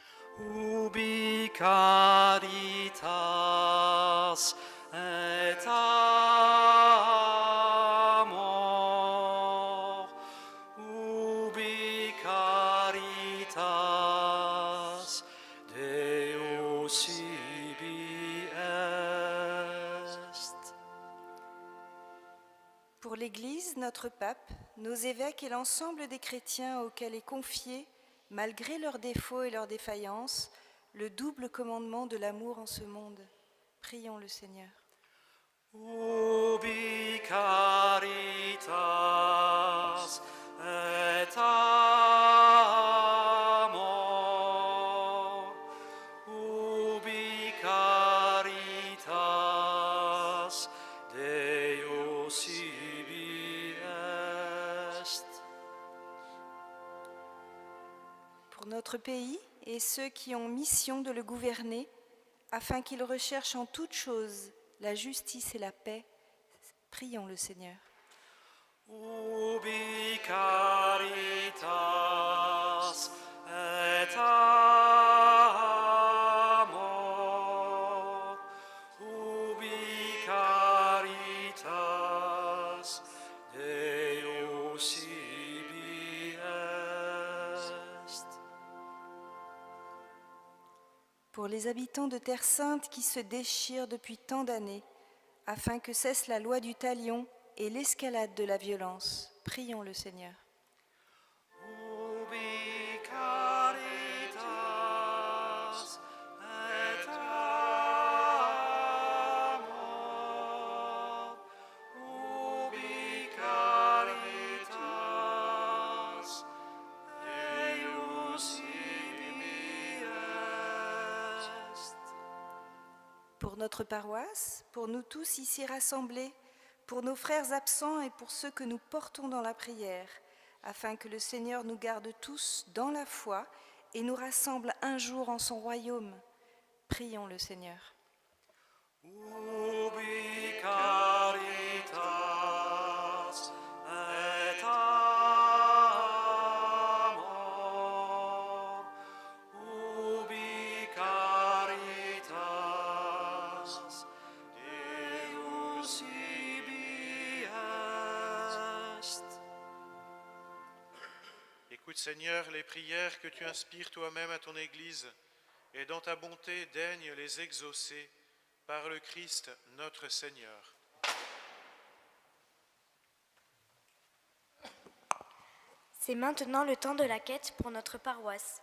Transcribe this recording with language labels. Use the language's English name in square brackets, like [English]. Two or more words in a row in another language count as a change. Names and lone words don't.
[Latin] Ubi caritas et amor, ubi caritas Deus ibi est. [French] Pour l'Église, notre pape, nos évêques et l'ensemble des chrétiens auxquels est confié, malgré leurs défauts et leurs défaillances, le double commandement de l'amour en ce monde. Prions le Seigneur. [Latin] Ubi caritas et amor, ubi caritas Deus ibi est. [French] Pour notre pays et ceux qui ont mission de le gouverner, afin qu'ils recherchent en toutes choses la justice et la paix, prions le Seigneur. [Latin] Ubi caritas et amor, ubi caritas Deus ibi est. [French] Pour les habitants de Terre Sainte qui se déchirent depuis tant d'années, afin que cesse la loi du talion et l'escalade de la violence, prions le Seigneur. [Latin] Ubi caritas et amor, ubi caritas Deus ibi est. [French] Pour notre paroisse, pour nous tous ici rassemblés, pour nos frères absents et pour ceux que nous portons dans la prière, afin que le Seigneur nous garde tous dans la foi et nous rassemble un jour en son royaume. Prions le Seigneur. [Latin] Ubi caritas et amor, ubi caritas Deus ibi est. [French] Écoute Seigneur les prières que tu inspires toi-même à ton Église et dans ta bonté daigne les exaucer par le Christ notre Seigneur. C'est maintenant le temps de la quête pour notre paroisse.